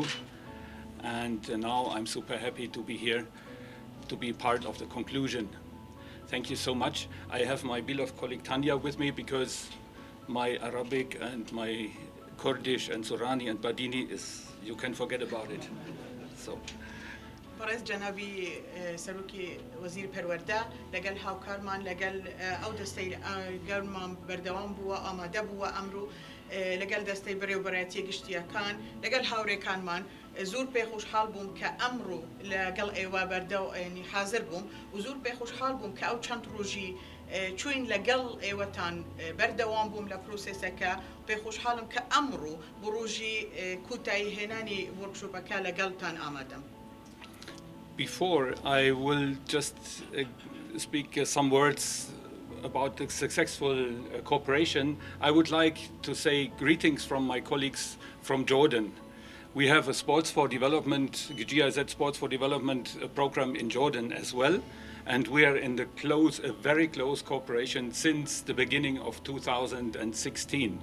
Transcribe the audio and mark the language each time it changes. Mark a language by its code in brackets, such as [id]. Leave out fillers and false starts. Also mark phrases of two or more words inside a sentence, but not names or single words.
[en] And now I'm super happy to be here to be part of the conclusion. Thank you so much. I have my beloved colleague Tanya with me because my Arabic and my Kurdish and Sorani and Badini is, you can forget about it. So. [ar] برئيس جنابي [ckb] سروكي وزير پەروەردە لەگەڵ هاوکارمان لەگەڵ ئەو دەستەی گەرمان بەردەوام بووە ئامادە بووە ئەمڕۆ لەگەڵ دەستەی بەڕێوەبەرەتی گشتیەکان لەگەڵ هاوڕێکانمان زۆر پێخۆشحاڵ بووم کە ئەمڕۆ لەگەڵ ئێوە بەردەو حاضر بووم و زۆر پێخۆشحاڵ بووم کە ئەو چەند ڕۆژی چوین لەگەڵ ئێوەتان بەردەوام بووم لە پرۆسێسەکە پێخۆشحاڵم کە ئەمڕۆ بۆ ڕۆژی کوتایی هێنانی وەرکشۆپەکە لەگەڵتان ئامادەم. [en] Before I will just speak some words about the successful cooperation, I would like to say greetings from my colleagues from Jordan. We have a Sports for Development, GIZ Sports for Development program in Jordan as well, and we are in a very close cooperation since the beginning of 2016.